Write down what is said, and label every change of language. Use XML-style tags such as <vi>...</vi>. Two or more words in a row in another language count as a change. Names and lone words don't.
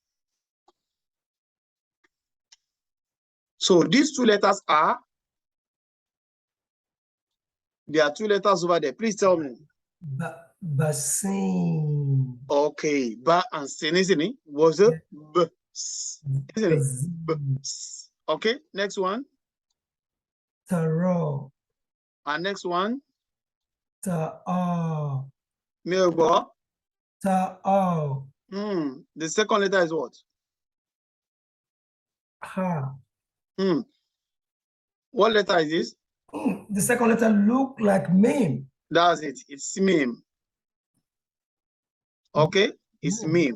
<en>So these two letters are, there are two letters over there. Please tell me. Basin. Okay, ba and sin, isn't it? Was it? B, isn't it? B, okay, next one. Taro. And next one. Ta-o. Milbo. Ta-o. The second letter is what? Ha. What letter is this? The second letter look like meme. That's it. It's meme. Okay, it's meme.</en>